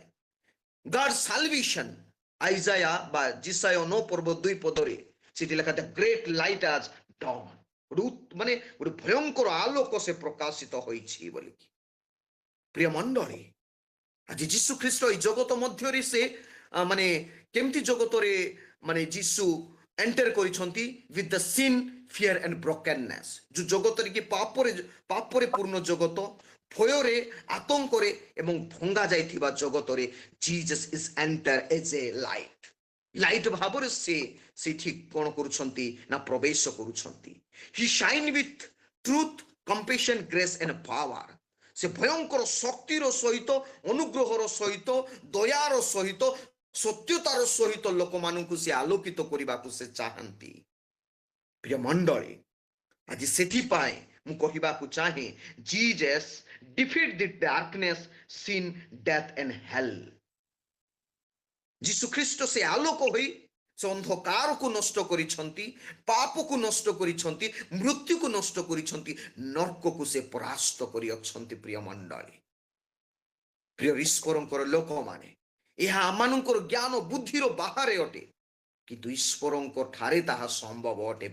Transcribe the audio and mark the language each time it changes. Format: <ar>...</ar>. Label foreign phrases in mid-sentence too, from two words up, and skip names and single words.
<en>God salvation,</en> <or>ଆଇଜାୟା ବା ଜିସାୟ 9 ପର୍ବ 2 ପଦରେ ସେଠି ଲେଖା</or> <en>The great light has dawned.</en> <or>ମାନେ ଗୋଟେ ଭୟଙ୍କର ଆଲୋକ ସେ ପ୍ରକାଶିତ ହୋଇଛି ବୋଲିକି। ପ୍ରିୟ ମଣ୍ଡଳୀ, ଆଜି ଯୀଶୁ ଖ୍ରୀଷ୍ଟ ଏଇ ଜଗତ ମଧ୍ୟରେ ସେ ମାନେ କେମିତି ଜଗତରେ ମାନେ ଯୀଶୁ ଏଣ୍ଟର କରିଛନ୍ତି</or> <en>with the sin, fear and brokenness।</en> <or>ଯୋଉ ଜଗତରେ କି ପାପରେ ପୂର୍ଣ୍ଣ ଜଗତ, ଭୟରେ, ଆତଙ୍କରେ ଏବଂ ଭଙ୍ଗା ଯାଇଥିବା ଜଗତରେ</or> <en>Jesus is enter as a light.</en> <or>ଲାଇଟ୍ ଭାବରେ ସେ ସେଠି କଣ କରୁଛନ୍ତି ନା ପ୍ରବେଶ କରୁଛନ୍ତି।</or> <en>He shine with truth, compassion, grace and power.</en> <or>ସେ ଭୟଙ୍କର ଶକ୍ତିର ସହିତ, ଅନୁଗ୍ରହର ସହିତ, ଦୟାର ସହିତ, ସତ୍ୟତାର ସହିତ ଲୋକମାନଙ୍କୁ ସେ ଆଲୋକିତ କରିବାକୁ ସେ ଚାହାନ୍ତି। ପ୍ରିୟ ମଣ୍ଡଳୀ, ଆଜି ସେଥିପାଇଁ ମୁଁ କହିବାକୁ ଚାହେଁ, ଜିଜସ୍</or> <en>defeat the darkness, sin, death and hell.</en> <or>ଯୀଶୁ ଖ୍ରୀଷ୍ଟ ସେ ଆଲୋକ ହୋଇ ସେ ଅନ୍ଧକାରକୁ ନଷ୍ଟ କରିଛନ୍ତି, ପାପକୁ ନଷ୍ଟ କରିଛନ୍ତି, ମୃତ୍ୟୁକୁ ନଷ୍ଟ କରିଛନ୍ତି, ନର୍କକୁ ସେ ପରାସ୍ତ କରିଅଛନ୍ତି। ପ୍ରିୟ ମଣ୍ଡଳୀ, ପ୍ରିୟ ଈଶ୍ୱରଙ୍କର ଲୋକମାନେ, ଏହା ଆମମାନଙ୍କର ଜ୍ଞାନ ବୁଦ୍ଧିର ବାହାରେ ଅଟେ, କିନ୍ତୁ ଈଶ୍ୱରଙ୍କ ଠାରେ ତାହା ସମ୍ଭବ ଅଟେ।</or>